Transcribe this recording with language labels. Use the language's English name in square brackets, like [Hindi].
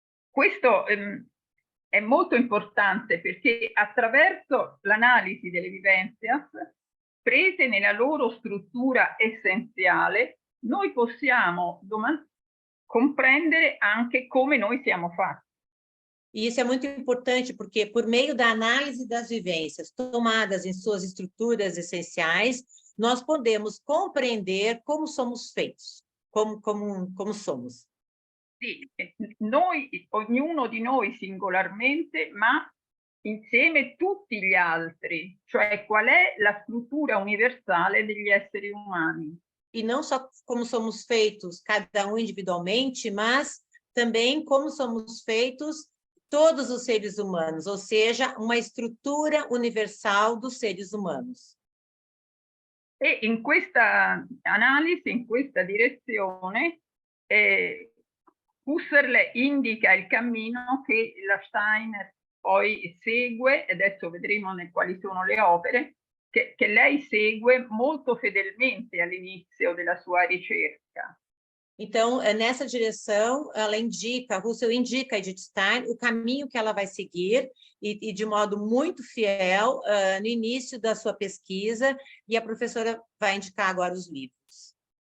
[Italian] Questo è molto importante perché attraverso l'analisi delle vivenze prese nella loro struttura essenziale, noi possiamo comprendere anche come noi siamo fatti. [Portuguese] E isso é muito importante, porque por meio da análise das vivências tomadas em suas estruturas essenciais, nós podemos compreender como somos feitos, como somos. [Italian] Sì, noi, ognuno di noi singolarmente, ma insieme tutti gli altri, cioè qual è la struttura universale degli esseri umani. [Portuguese] E não só como somos feitos, cada um individualmente, mas também como somos feitos todos os seres humanos, ou seja, uma estrutura universal dos seres humanos. [Italian] E in questa analisi, in questa direzione, Husserl indica il cammino che la Steiner poi segue, e adesso vedremo quali sono le opere, che lei segue molto fedelmente all'inizio della sua ricerca. [Portuguese] Então, nessa direção, Husserl indica a Edith Stein o caminho que ela vai seguir, e de modo muito fiel no início da sua pesquisa, e a professora vai indicar agora os livros.